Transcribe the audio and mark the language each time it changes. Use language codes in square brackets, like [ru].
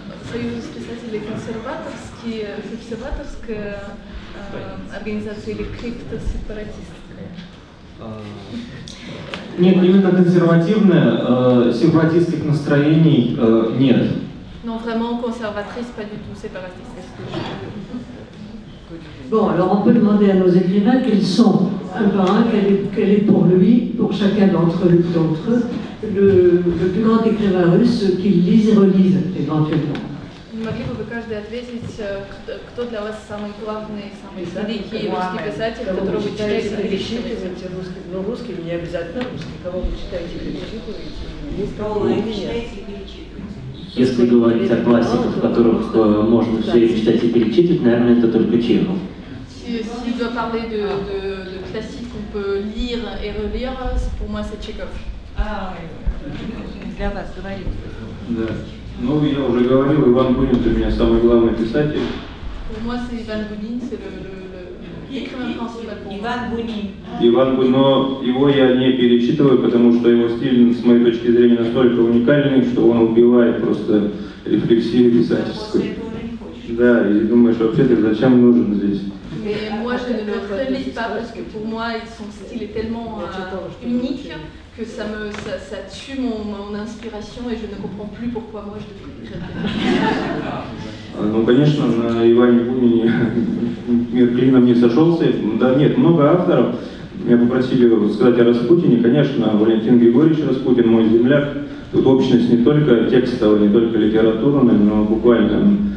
[ru] Союз писателей консерваторская организация или криптосепаратистская? Нет, именно консервативная, сепаратистских настроений нет. [fr] Non, vraiment conservatrice, pas du tout séparatiste. Bon, alors on peut demander à nos écrivains quels sont, un par un, quel est pour lui, pour chacun d'entre eux, le plus grand écrivain russe qu'ils lisent et relisent éventuellement. [ru] Не могли бы вы каждый ответить, кто для вас самый главный, самый великий русский писатель, которого вы читаете и перечитываете? Ну, русский не обязательно русский, кого вы читаете и перечитываете? Кого вы читаете и перечитываете? Если говорить о классиках, которых можно все время читать и перечитывать, наверное, это только Чехов. [fr] S'il doit parler de classiques qu'on peut lire et relire, pour moi c'est Tchekhov. Ah oui, [ru] для вас говорил. Да. Ну, я уже говорил, Иван Бунин для меня самый главный писатель. [fr] Pour moi, c'est Ivan Bunin, c'est l'écrivain principal pour moi. [ru] Иван Бунин, но его я не перечитываю, потому что его стиль, с моей точки зрения, настолько уникальный, что он убивает просто рефлексию писательскую. Да, и думаешь, вообще ты зачем нужен здесь? [fr] Mais moi, je ne le relis pas parce que pour moi, son style est tellement unique que ça tue mon inspiration et je ne comprends plus pourquoi moi je devrais écrire. [ru] Ну, конечно, на Иване Бунине мир клином не сошелся. Да нет, много авторов. меня попросили сказать о Распутине. Конечно, Валентин Григорьевич Распутин, мой земляк. Тут общность не только текстовая, не только литературная, но буквально.